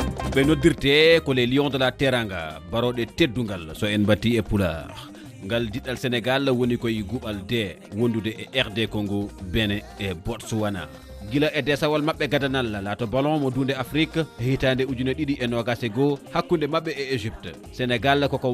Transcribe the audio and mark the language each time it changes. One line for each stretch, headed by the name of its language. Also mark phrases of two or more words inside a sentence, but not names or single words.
Fula: ɓe noddirte ko
French: les lions de la Teranga
Fula: baroɗe teddungal so en batti e pular ngal diɗɗal Senegal woni koye guɓal ndee wondude e RD Congo Benin e Botswana gila e desawal mabɓe gadanal laato balon mo dunde Afrique hitaande 2021 hakkunde mabɓe e Égypte Senegal koko